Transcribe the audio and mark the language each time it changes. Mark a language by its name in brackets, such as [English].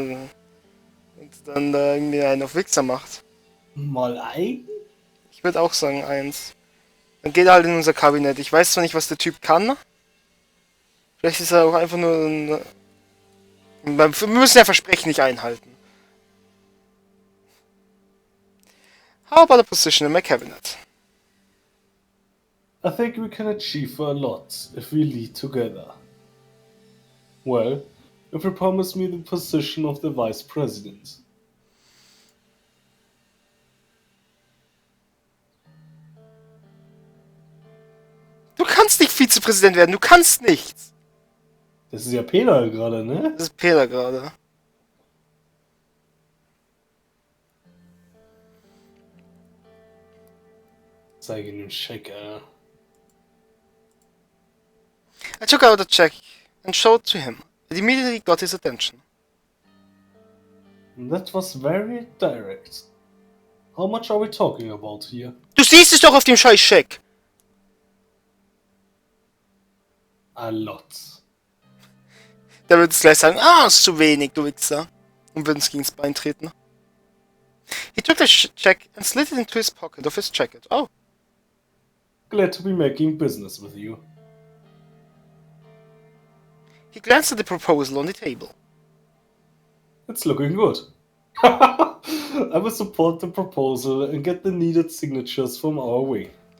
[German] Und dann da irgendwie einen auf Wichser macht. Mal eigen? Ich würde auch sagen 1. Dann geht er halt in unser Kabinett. Ich weiß zwar nicht, was der Typ kann. Vielleicht ist er auch einfach nur ein... Wir müssen ja Versprechen nicht einhalten. [English] How about a position in my cabinet? I think we can achieve a lot if we lead together. Well, if you promise me the position of the Vice President. [German] Du kannst nicht Vizepräsident werden, du kannst nichts. Das ist ja Peter gerade, ne? Das ist Peter gerade. Zeige ihm den Scheck, Alter. [English] I took out a check and showed it to him. It immediately got his attention. That was very direct. How much are we talking about here? [German] Du siehst es doch auf dem scheiß Scheck. [English] A lot. [German] Der würde es gleich sagen, ist zu wenig, du Wichser. Und würde uns gegens Bein treten. [English] He took the check and slid it into his pocket of his jacket. Oh. Glad to be making business with you. He glanced at the proposal on the table. It's looking good. I will support the proposal and get the needed signatures from our wing.